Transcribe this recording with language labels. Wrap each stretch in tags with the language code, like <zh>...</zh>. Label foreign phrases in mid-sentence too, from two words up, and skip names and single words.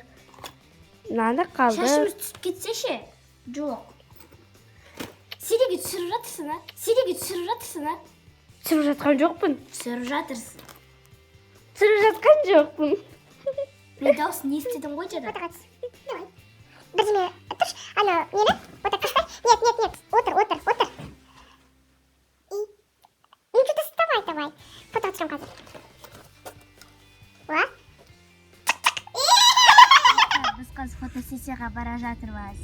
<kk>Шашымыз түсіп кетсе ше? Жоқ. Сен неге түсіріп жатырсың, а? Түсіріп жатқан жоқпын. Түсіріп жатырсың. Түсіріп жатқан жоқпын. Мен дауысын естідің ғой жада. Давай. Бірдеме тұрш, ана нені?</kk> <ru>Вот так поставь. Нет. Отыр. Ну что-то вставай.</ru> <kk>Фото түсірем қазір. Уа? Біз қазір фотосессияға бара жатырмыз.</kk>